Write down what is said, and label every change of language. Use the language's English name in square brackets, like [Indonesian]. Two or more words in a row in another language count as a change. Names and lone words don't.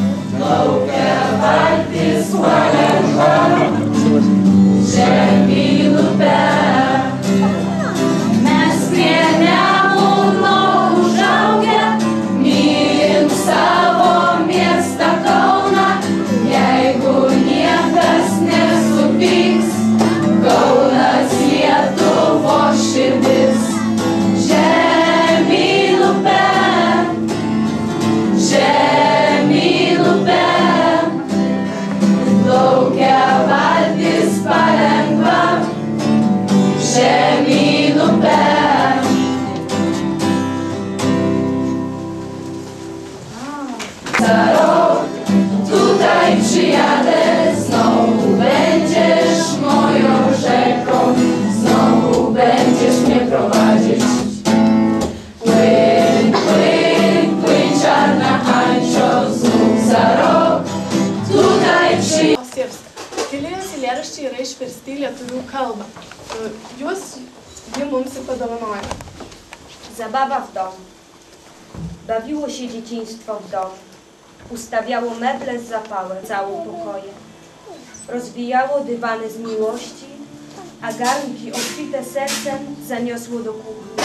[Lithuanian] Žemyn upę mes prie Nemuno užaugę, mylim savo miestą Kauną, jeigu niekas nesupyks, Kaunas Lietuvos širdis. Žemyn upę, žemyn upę, laukia valtis palengva, žemyn upę. [Polish] Za rok tutaj przyjadę, znowu będziesz moją rzeką, znowu będziesz mnie prowadzić. Płyń, płyń, płyń czarna Ančio, znów za rok tutaj przyjadę. [Lithuanian] Keli eilėraščiai yra išversti į lietuvių kalbą. Juos ji mums ir padovanojo. [Polish] Zabawa w domu. Bawiło się dzieciństwo w domu. Ustawiało meble z zapałem, całe pokoje. Rozwijało dywany z miłości, a garnki obfite sercem zaniosło do kuchni.